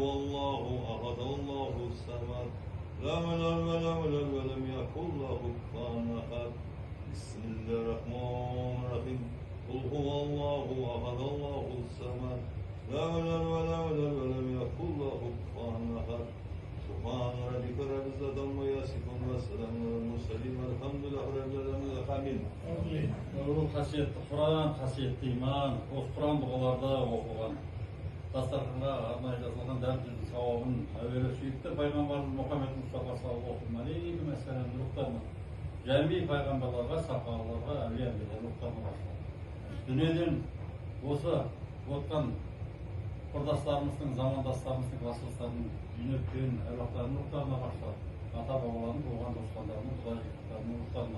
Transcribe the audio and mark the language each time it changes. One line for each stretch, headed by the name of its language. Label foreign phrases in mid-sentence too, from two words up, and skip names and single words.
Arabic: الله أحد الله الصمد لم يلد ولم يكن له كفوا أحد بسم الله الرحمن الرحيم قل هو الله أحد الله الصمد لم يلد ولم يكن له كفوا أحد سبحان ربك رب العزة عما يصفون وسلام على المرسلين والحمد لله رب العالمين آمين.
Kazakh: Nurul қасиетті Құран, қасиетті иман, осы Құран дұғаларда оқылған дастарханға арнайы жазылған дәріптің сауабын әуелі сүйікті пайғамбарымыз Мұхаммед Мұстафа
Arabic: صلى الله عليه وسلم
Kazakh: рухтарына, жәми пайғамбарларға, сахабаларға, әулие-әмбиелер рухтарына басталды. Дүниеден осы отқан құрдастарымыздың, замандастарымыздың, кластастарының үйнеткен әруақтарының рухтарына басталды. Ата-бабалардың, туған туысқандарының, құда-жектерінің рухтарына.